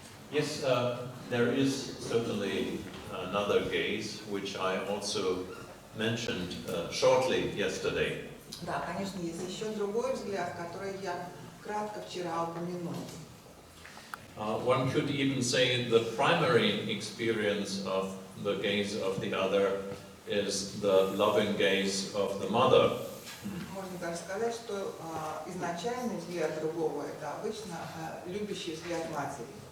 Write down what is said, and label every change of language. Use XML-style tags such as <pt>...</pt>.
<en>Yes, there is certainly another gaze, which I also mentioned shortly yesterday.</en> <ru>Да, конечно, есть еще другой взгляд, который я кратко вчера упомянул.</ru> <en>One could even say the primary experience of the gaze of the other is the loving gaze of the mother.</en> <ru>Можно даже сказать, что изначальный взгляд другого – это обычно любящий взгляд матери.</ru>